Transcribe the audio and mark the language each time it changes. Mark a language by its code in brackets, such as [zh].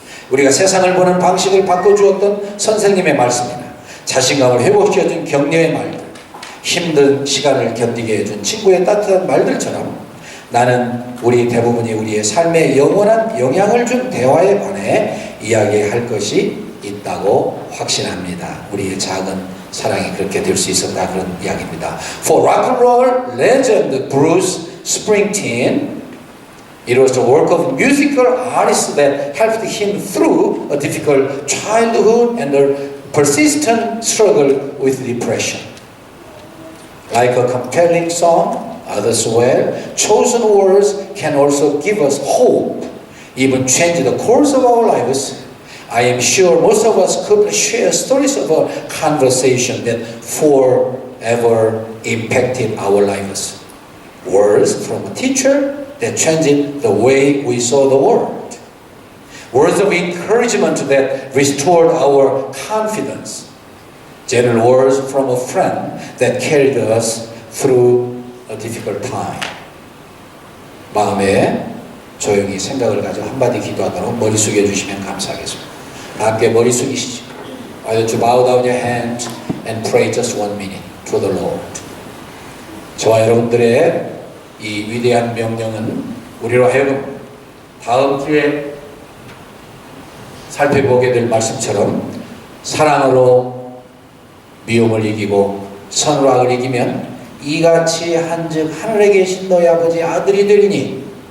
[ko] 우리가 세상을 보는 방식을 바꿔주었던 선생님의 말씀이나 자신감을 회복시켜준 격려의 말들, 힘든 시간을 견디게 해준 친구의 따뜻한 말들처럼 나는 우리 대부분이 우리의 삶에 영원한 영향을 준 대화에 관해 이야기할 것이 있다고 확신합니다. 우리의 작은 사랑이 그렇게 될 수 있었다 그런 이야기입니다. [en] For rock and roll legend Bruce Springsteen, it was the work of musical artists that helped him through a difficult childhood and a persistent struggle with depression. Like a compelling song, others well chosen words can also give us hope, even change the course of our lives. I am sure most of us could share stories of a conversation that forever impacted our lives. Words from a teacher that changed the way we saw the world. Words of encouragement that restored our confidence. Gentle words from a friend that carried us through a difficult time. [ko] 마음에 조용히 생각을 가지고 한마디 기도하도록 머리 숙여 주시면 감사하겠습니다. 다 함께 머리 숙이시죠. [en] Why don't you bow down your hands and pray just 1 minute to the Lord. [ko] 저와 여러분들의 이 위대한 명령은 우리로 하여금 다음 주에 살펴보게 될 말씀처럼 사랑으로 미움을 이기고 선으로 악을 이기면 이같이 한즉 하늘에 계신 너희 아버지 아들이 되리니.